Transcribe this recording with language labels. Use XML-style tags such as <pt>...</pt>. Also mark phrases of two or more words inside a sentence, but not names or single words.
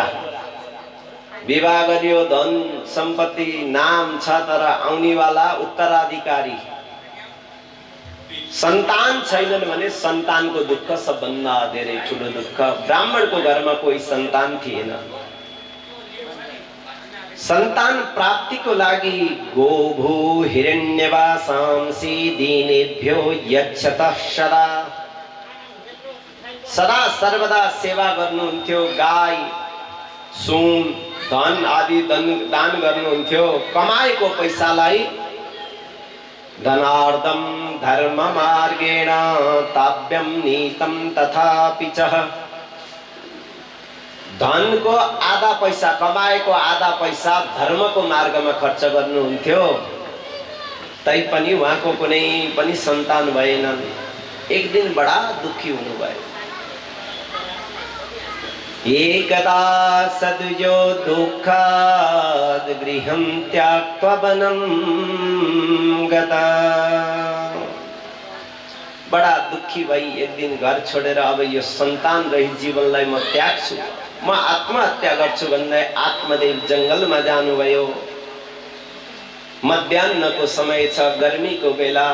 <ne>विवाह गरियो, धन सम्पत्ति नाम छ, तर आउनेवाला उत्तराधिकारी सन्तान छैनन् भने सन्तानको दुःख सबभन्दा धेरै ठुलो दुःख। ब्राह्मणको घरमा कोही सन्तान थिएन। सन्तान प्राप्तिको लागि</ne> <sa>गोभू हिरण्यवासांसि दीनेभ्यो यच्छतः सदा।</sa> <ne>सदा सर्वदा सेवा गर्नुहुन्थ्यो, गाई सुन धन आदि दान गर्नुहुन्थ्यो। कमाएको पैसालाई</ne> <sa>धनार्दम धर्म मार्गेण ताव्यम नीतम तथापि च।</sa> <ne>धनको आधा पैसा, कमाएको आधा पैसा धर्मको मार्गमा खर्च गर्नुहुन्थ्यो। तैपनि उहाँको कुनै पनि सन्तान भएनन्। एक दिन बडा दुखी हुनुभयो।</ne> <sa>एकदा सद्यो दुःखाद् गृहं त्याक्त्वा वनं गता।</sa> <ne>बडा दुखी भई एक दिन घर छोडेर अब यो सन्तान रहित जीवनलाई म त्याग्छु, म आत्महत्या गर्छु भन्दै आत्मदेव जंगलमा जानुभयो। मध्याह्नको समय छ, गर्मीको बेला।</ne>